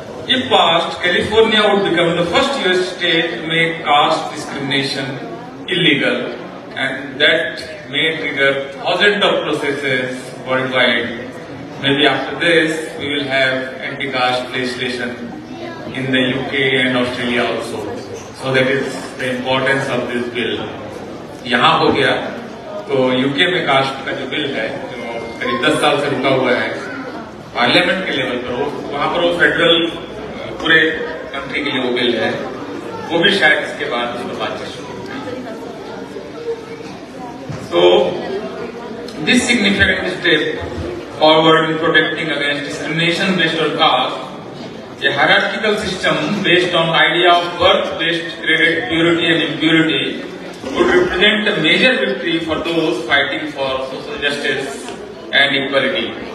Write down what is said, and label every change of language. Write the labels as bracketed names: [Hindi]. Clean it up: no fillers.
[English] If passed, California would become the first US state to make caste discrimination illegal, and that may trigger thousands of processes worldwide. Maybe after this, we will have anti-caste legislation in the UK and Australia also. So that is the importance of this bill. [Hindi] यहाँ हो गया तो UK में cast का जो bill है जो करीब 10 साल से रुका हुआ है पार्लियामेंट के लेवल पर, वहां पर वो फेडरल पूरे कंट्री के लिए वो बिल है, वो भी शायद इसके बाद उस पर बातचीत शुरू होगी। [English] So this significant step forward in protecting against discrimination based on caste, a hierarchical system based on idea of birth-based graded purity and impurity, would represent a major victory for those fighting for social justice and equality.